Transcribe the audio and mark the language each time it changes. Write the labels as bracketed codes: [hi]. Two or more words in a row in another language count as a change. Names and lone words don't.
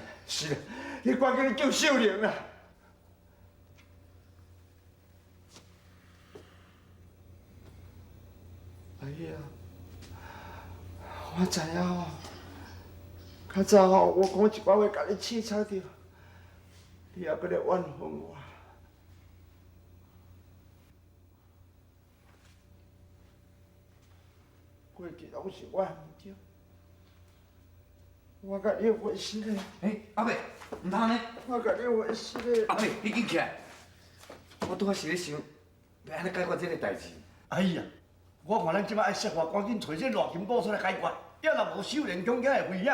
[nan] 是，你赶紧救少年啊！哎呀，我知影哦。较早吼，我讲一寡话，甲你刺惨着，你还搁来怨恨我。过去拢是我唔对，我甲你会失的。阿伯，唔通呢？我甲你会失的。阿伯，你紧起来！我拄仔是咧想，要安尼解决这个代志。哎呀，我看咱即摆爱设法赶紧找这热金宝出来解决，要若无少年强囝的危险。